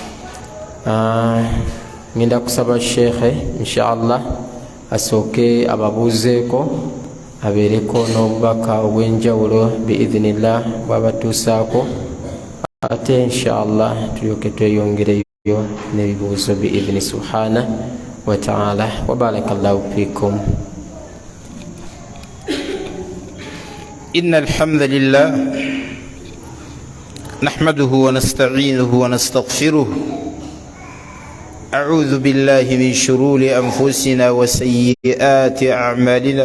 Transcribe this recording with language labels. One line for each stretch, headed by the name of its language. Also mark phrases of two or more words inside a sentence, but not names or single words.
Ganda: Ngenda kusaba shekhe inshallah asooke ababuuzeeko, abeereko n'obubaka obw'enjawulo biidhnillah bwabatuusaako, ate inshallah tulyoke tweyongereyo n'ebibuuzo biidhni
Arabic: سبحانه وتعالى. وبارك الله فيكم. إن الحمد لله نحمده ونستعينه ونستغفره. أعوذ بالله من شرور أنفسنا وسيئات أعمالنا.